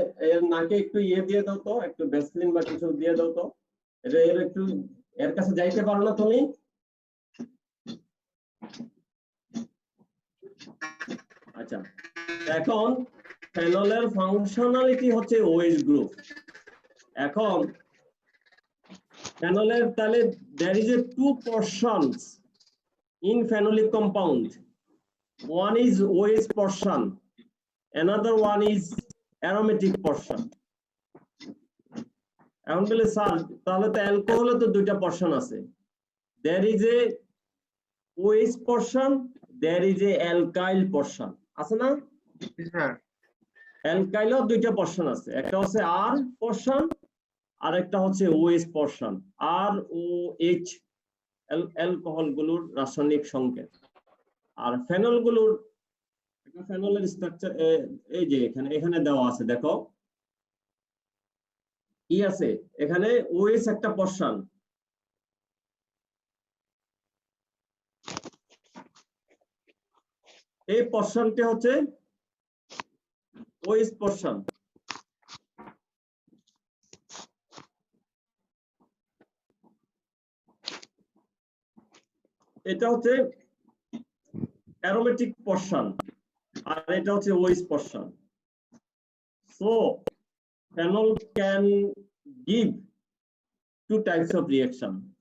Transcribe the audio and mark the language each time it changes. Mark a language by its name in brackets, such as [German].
[Bangla] এর নাকে একটু দিয়ে দাও তো, একটু ভ্যাসলিন বা কিছু দিয়ে দাও তো, এর একটু এর কাছে যাইতে পারো না তুমি? আচ্ছা, এখন ফেনলের ফাংশনালিটি হচ্ছে OH গ্রুপ। এখন ফেনলের তাহলে [English] there is a two portions in phenolic compound. One is OH portion, another one is aromatic portion. [Bangla] এখন বলে স্যার তাহলে তো অ্যালকোহলে তো দুইটা পোরশন আছে, [English] there is a OH portion, there is a alkyl portion, [Bangla] আছে না? স্যার অ্যালকাইলও দুইটা পোরশন আছে, একটা হচ্ছে R পোরশন আর একটা হচ্ছে OH পোরশন। আর OH অ্যালকোহল গুলোর রাসায়নিক সংকেত, আর ফেনল গুলোর ফেনলের স্ট্রাকচার এই যে এখানে দেওয়া আছে, দেখো কি আছে এখানে? OH একটা পোরশন, এই পোরশনটি হচ্ছে OH পোরশন। এটা হচ্ছে অ্যারোমেটিক পোরশন আর এটা হচ্ছে OH portion. [English] So phenol can give two types of reaction.